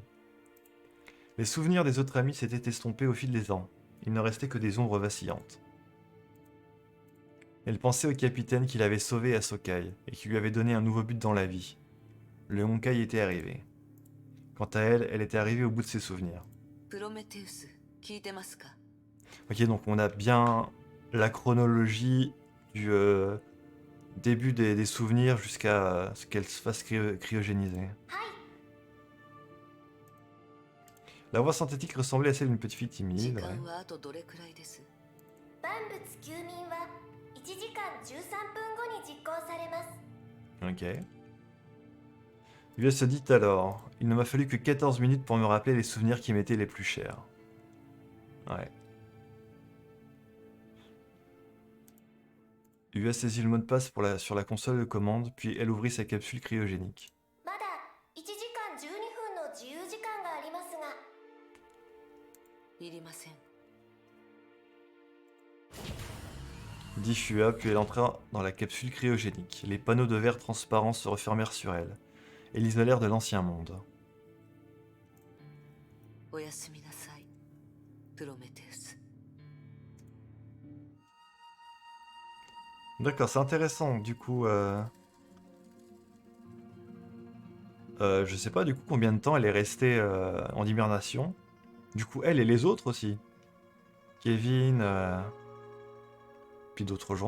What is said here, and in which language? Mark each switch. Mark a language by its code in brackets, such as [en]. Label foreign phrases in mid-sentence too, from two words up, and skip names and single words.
[fr] Les souvenirs des autres amis s'étaient estompés au fil des ans. Il ne restait que des ombres vacillantes. Elle pensait au capitaine qui l'avait sauvé à Sokai et qui lui avait donné un nouveau but dans la vie. Le Honkai était arrivé. Quant à elle, elle était arrivée au bout de ses souvenirs. [ja] プロメテウス聞いてますか [fr] Ok, donc on a bien la chronologie du début des souvenirs jusqu'à ce qu'elle se fasse cryogéniser. La voix synthétique ressemblait à celle d'une petite fille [ja] 時 [fr] timide. [ja] 間 [fr] Ouais. [ja] はあとどれくらいです万物休眠は1時間13分後に実行されます。 [fr] Ok. Lui se dit alors, il ne m'a fallu que 14 minutes pour me rappeler les souvenirs qui m'étaient les plus chers. Ouais. Ua saisit le mot de passe sur la console de commande, puis elle ouvrit sa capsule cryogénique. [ja] まだ1時間12分の自由時間がありますが、いりません [fr] Dit Fua, puis elle entra dans la capsule cryogénique. Les panneaux de verre transparents se refermèrent sur elle et l'isolèrent de l'ancien monde. [ja] おやすみなさいプロメテウス [fr] D'accord, c'est intéressant. Du coup, je sais pas du coup combien de temps elle est restée en hibernation. Du coup, elle et les autres aussi. Kevin, puis d'autres gens.